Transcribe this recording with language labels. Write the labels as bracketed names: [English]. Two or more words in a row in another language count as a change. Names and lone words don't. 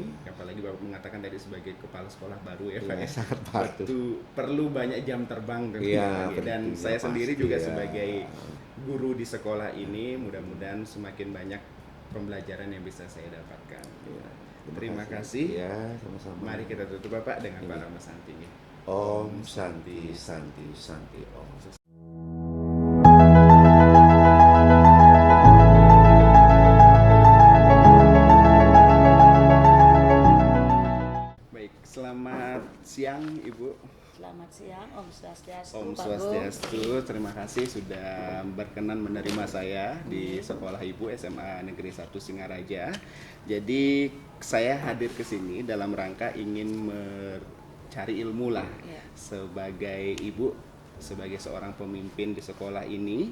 [Indonesian] Apalagi Bapak mengatakan tadi sebagai kepala sekolah baru ya Pak. Iya, sangat patuh. Itu perlu banyak jam terbang tentunya Iya, lagi. Dan penting, saya ya, sendiri pasti, juga ya. sebagai guru di sekolah ini, mudah-mudahan semakin banyak pembelajaran yang bisa saya dapatkan. Iya, Terima kasih. Ya, sama-sama. Mari kita tutup Bapak dengan para Santi. [Sanskrit] Om Santi Santi Santi Om. [Indonesian] Baik, selamat siang Ibu. Selamat siang, [Sanskrit] Om Swastiastu. [Indonesian] Om Pak Swastiastu, terima kasih sudah berkenan menerima saya di sekolah Ibu SMA Negeri 1 Singaraja. Jadi saya hadir ke sini dalam rangka ingin mencari ilmu lah Ya. sebagai Ibu, sebagai seorang pemimpin di sekolah ini.